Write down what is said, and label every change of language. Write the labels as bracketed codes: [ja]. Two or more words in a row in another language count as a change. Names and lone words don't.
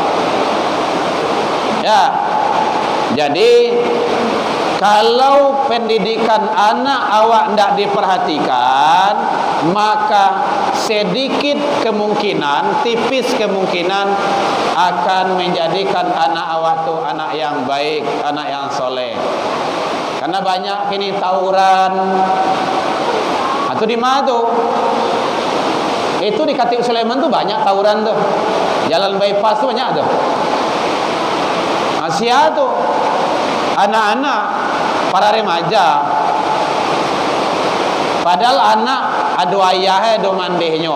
[id] Ya, jadi kalau pendidikan anak awak tidak diperhatikan, maka sedikit kemungkinan, tipis kemungkinan akan menjadikan anak awak tu anak yang baik, anak yang soleh. Karena banyak kini tawuran atau di mana tu? Itu di Khatib Sulaiman tu banyak tawuran tu. Jalan bypass tu banyak tu. Asia tu anak-anak, para remaja. Padahal anak ada ayah ada mandehnya.